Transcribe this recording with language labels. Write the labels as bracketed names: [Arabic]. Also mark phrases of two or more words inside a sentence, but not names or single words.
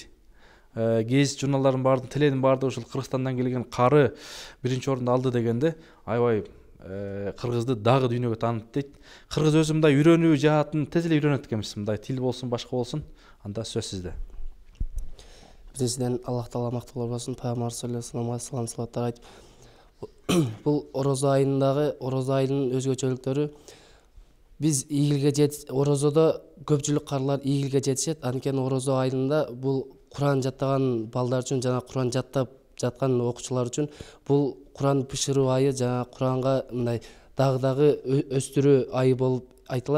[Kyrgyz] Гезит журналдардын баардыгы, теленин баардыгы ушул Кыргызстандан келген кары биринчи орунду алды дегенде, аябай кыргызды дагы дүйнөгө таанытты дейт. Кыргыз өзү мындай үйрөнүү жаатын тез эле үйрөнөт экенбиз. Мындай тил болсун, башка болсун, анда сөз сизде. Биринчиден Аллах Таала макталуу болсун, Пайгамбар [Arabic] صلى الله عليه وسلم [Kyrgyz] айтып, бул орозо айындагы орозо айынын өзгөчөлүктөрү биз ийгилге орозодо көпчүлүк карлар ийгилге жетишет. Анткени орозо айында бул Куран жаттаган балдар үчүн жана Куран жаттап жаткан окуучулар үчүн бул Куран бышыруу айы, жана Куранга мындай дагы өстүрүү айы болуп айтылат.